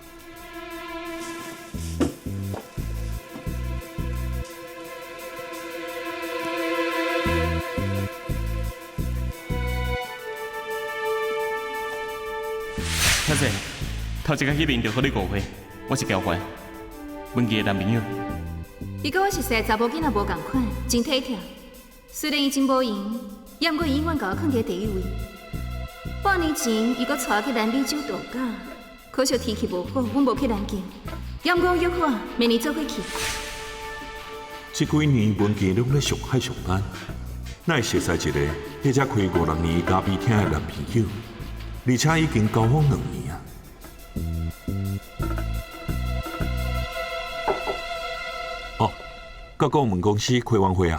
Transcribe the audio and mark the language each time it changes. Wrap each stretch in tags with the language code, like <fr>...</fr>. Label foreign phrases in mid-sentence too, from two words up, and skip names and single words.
<nan>小姐，头一个去面就和你误会，我是交关，文记的男朋友。伊甲我熟悉的查某囡仔无共款，真体贴。虽然伊真无闲，也毋过伊永远甲我放伫第一位。半年前，伊阁带我去南美洲度假，可惜天气无好，阮无去南极。也毋过约好明年做伙去。这几年文记拢在上海上班，哪会熟悉一个迄只开5、6年咖啡厅的男朋友？而且已经交往2年啊！哦，甲顾问公司开完会啊？</nan>